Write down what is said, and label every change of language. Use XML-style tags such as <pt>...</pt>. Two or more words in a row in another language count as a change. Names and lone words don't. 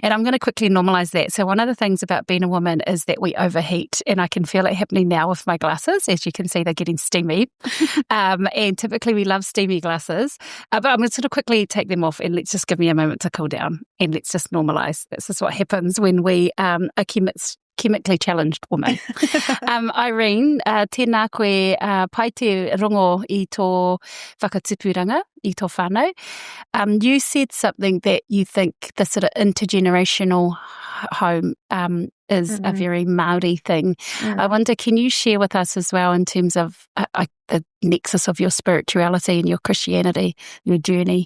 <en>And I'm going to quickly normalise that. So one of the things about being a woman is that we overheat, and I can feel it happening now with my glasses. As you can see, they're getting steamy. And typically we love steamy glasses. But I'm going to sort of quickly take them off, and let's just give me a moment to cool down, and let's just normalise. This is what happens when we are chemically challenged woman. Irene,</en> <mi>tēnā koe pai te rongo I tō whakatupuranga, I tō whānau.</mi> <en>You said something that you think the sort of intergenerational home is a very Māori thing. I wonder, can you share with us as well in terms of the nexus of your spirituality and your Christianity, your journey?</en>